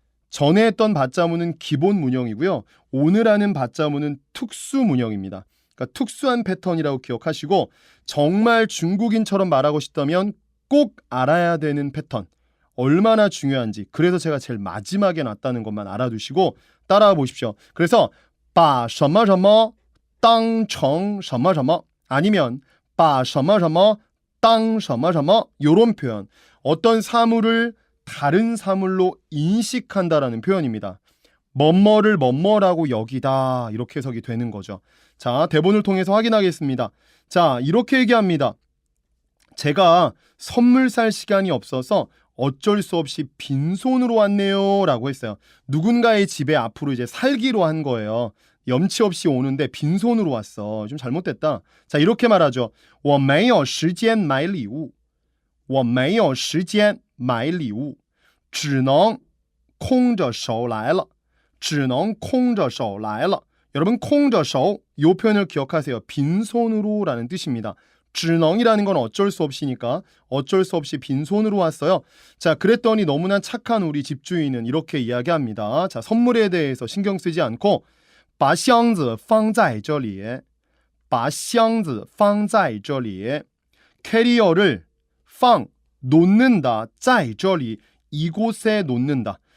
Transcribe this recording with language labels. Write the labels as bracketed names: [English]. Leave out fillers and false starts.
[Korean] 전에 했던 받자문은 기본 문형이고요. 오늘 하는 받자문은 특수 문형입니다. 그러니까 특수한 패턴이라고 기억하시고 정말 중국인처럼 말하고 싶다면 꼭 알아야 되는 패턴. 얼마나 중요한지. 그래서 제가 제일 마지막에 놨다는 것만 알아두시고 따라와 보십시오. 그래서 把什么什么当成什么什么 아니면 把什么什么当什么什么 이런 표현. 어떤 사물을 다른 사물로 인식한다라는 표현입니다. 뭐뭐를 뭐뭐라고 여기다 이렇게 해석이 되는 거죠. 자, 대본을 통해서 확인하겠습니다. 자, 이렇게 얘기합니다. 제가 선물 살 시간이 없어서 어쩔 수 없이 빈손으로 왔네요 라고 했어요. 누군가의 집에 앞으로 이제 살기로 한 거예요. 염치 없이 오는데 빈손으로 왔어. 좀 잘못됐다. 자, 이렇게 말하죠. [Chinese] 我没有时间买礼物我没有时间买礼物只能空着手来了只能空着手来了 [Korean] 여러분 [Chinese] 空着手 [Korean] 이 표현을 기억하세요. 빈손으로 라는 뜻입니다. 只能이라는 건 어쩔 수 없이니까 어쩔 수 없이 빈손으로 왔어요. 자, 그랬더니 너무나 착한 우리 집주인은 이렇게 이야기합니다. 자, 선물에 대해서 신경 쓰지 않고 [Chinese] 把箱子放在这里把箱子放在这里 [Korean] 캐리어를 放 놓는다 在这里 이곳에 놓는다.